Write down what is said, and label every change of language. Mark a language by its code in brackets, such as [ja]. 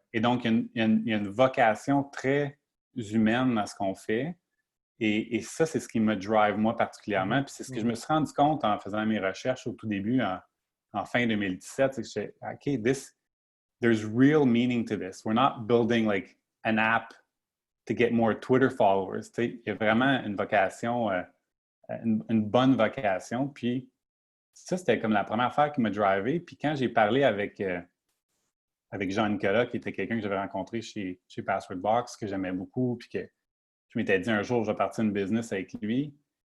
[fr] Et donc, il y a une vocation très humaine à ce qu'on fait. Et ça, c'est ce qui me drive, moi, particulièrement. Puis c'est ce que je me suis rendu compte en faisant mes recherches au tout début, en fin 2017, c'est que je disais, OK, [en] there's real meaning to this. We're not building like an app to get more Twitter followers. [fr] Il y a vraiment une vocation, une bonne vocation. Puis ça, c'était comme la première affaire qui m'a drivé. Puis quand j'ai parlé avec Jean-Nicolas, qui était quelqu'un que j'avais rencontré chez Password Box, que j'aimais beaucoup, puis que je m'étais dit un jour, je vais partir une business avec lui.